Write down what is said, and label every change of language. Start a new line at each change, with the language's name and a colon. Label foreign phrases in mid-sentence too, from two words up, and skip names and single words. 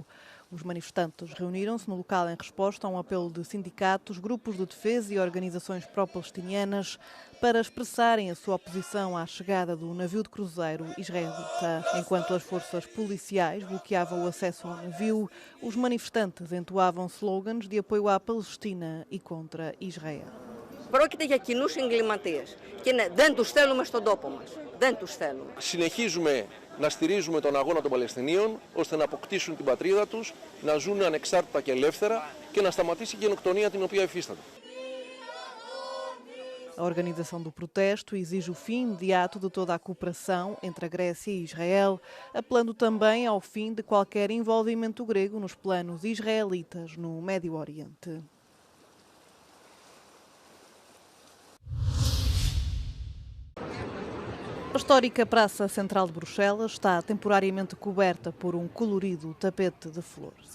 Portuguese: Os manifestantes reuniram-se no local em resposta a um apelo de sindicatos, grupos de defesa e organizações pró-palestinianas para expressarem a sua oposição à chegada do navio de cruzeiro israelita. Enquanto as forças policiais bloqueavam o acesso ao navio, os manifestantes entoavam slogans de apoio à Palestina e contra Israel.
Greek: Πρόκειται για κοινούς εγκληματίες και δεν τους θέλουμε στον τόπο μας. Δεν τους θέλουμε. Συνεχίζουμε να στηρίζουμε τον αγώνα των Παλαιστινίων ώστε να αποκτήσουν την πατρίδα τους, να ζουν ανεξάρτητα και ελεύθερα και να σταματήσει η γενοκτονία την οποία υφίστανται.
Portuguese: A organização do protesto exige o fim imediato de toda a cooperação entre a Grécia e Israel, apelando também ao fim de qualquer envolvimento grego nos planos israelitas no Médio Oriente. A histórica Praça Central de Bruxelas está temporariamente coberta por um colorido tapete de flores.